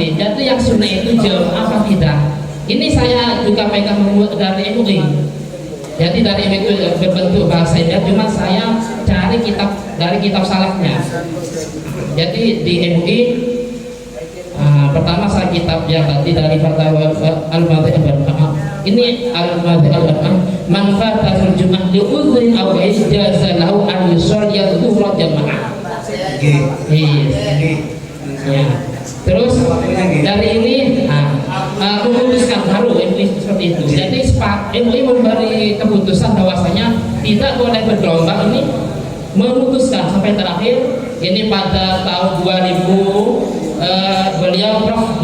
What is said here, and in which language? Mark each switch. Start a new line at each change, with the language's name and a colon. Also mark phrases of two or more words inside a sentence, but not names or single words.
Indonesian: Jadi yang sunnah itu jamaah apa tidak? Ini saya juga pegang dari MUI. Jadi dari MUI berbentuk bahasa Indonesia, cuma saya cari dari kitab salafnya. Jadi di MUI pertama saya kitab yang tadi dari fatwa Al-Madhhab Al-Arba'ah.
Arabic: Ini المذاهب الأربعة، من فاتته الجمعة لعذر أو إجازة له أن يصلي ظهرا جماعة.
Indonesian: Ya. Terus dari ini memutuskan baru MUI seperti itu. Jadi MUI memberi keputusan bahwasanya tidak boleh bergelombang. Ini memutuskan sampai terakhir ini pada tahun 2000 beliau Prof.